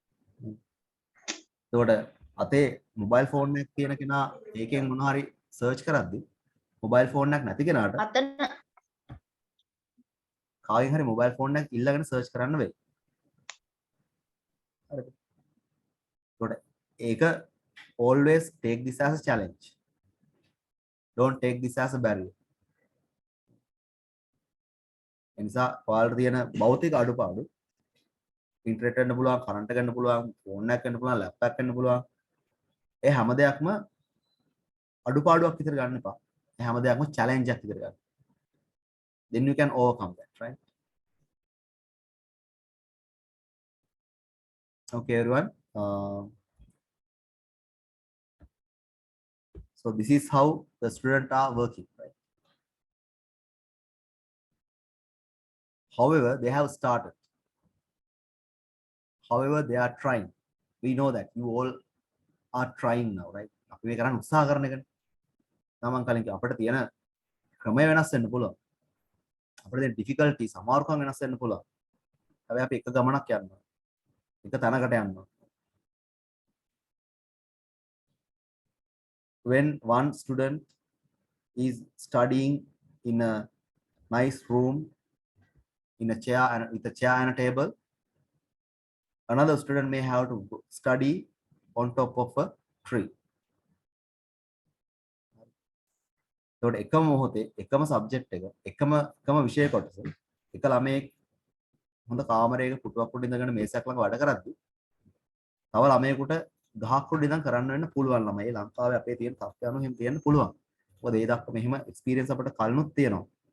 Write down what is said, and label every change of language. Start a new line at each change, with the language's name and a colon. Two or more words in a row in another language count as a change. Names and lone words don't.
Sinhala: එතකොට අතේ
English: mobile phone
Sinhala: එකක් තියෙන කෙනා ඒකෙන් මොනවා හරි සර්ච් කරද්දි
English: mobile phone
Sinhala: එකක් නැති කෙනාට අතන කාගෙන් හරි
English: mobile phone
Sinhala: එකක් ඉල්ලගෙන සර්ච් කරන්න වෙයි. හරිද? එතකොට ඒක
English: always take this as a challenge. Don't take this as a barrier.
Sinhala: එනිසා ඔයාලට තියෙන භෞතික අඩුපාඩු ඉන්ටර්නෙට් ගන්න පුළුවන්, කරන්ට් ගන්න පුළුවන්, ෆෝන් එකක් ගන්න පුළුවන්, ලැප්ටොප් එකක් ගන්න පුළුවන්. ඒ හැම දෙයක්ම අඩුපාඩුවක් විතර ගන්න එපා. ඒ හැම දෙයක්ම challenge එකක් විතර ගන්න.
English: Then you can overcome that, right? Okay, everyone. So this is how the students are working, right? However, they have started. However, they are trying. We know that you all are trying now, right?
Sinhala: අපි මේ කරන්න උත්සාහ කරන එකනේ. තමන් කලින් අපිට තියෙන ක්‍රමය වෙනස් වෙන්න පුළුවන්. අපිට තියෙන difficulties අමාරුකම් වෙනස් වෙන්න පුළුවන්. හැබැයි අපි එක ගමනක් යනවා. එක තැනකට යනවා.
English: When one student is studying in a nice room, in a chair and with a chair and a table, another student may have to study on top of a tree.
Sinhala: එතකොට එකම මොහොතේ එකම සබ්ජෙක්ට් එක එකම විෂය කොටස එක ළමයෙක් හොඳ කාමරයක පුටුවක් උඩ ඉඳගෙන මේසයක් ළඟ වැඩ කරද්දී තව ළමයෙකුට ගහක් උඩ ඉඳන් කරන්න වෙන්න පුළුවන්. ළමයි ලංකාවේ අපේ තියෙන තත්ත්වය අනුව එහෙම තියෙන්න පුළුවන්. මොකද ඒ දක්වා මෙහෙම එක්ස්පීරියන්ස් අපිට කලිනුත් තියෙනවා.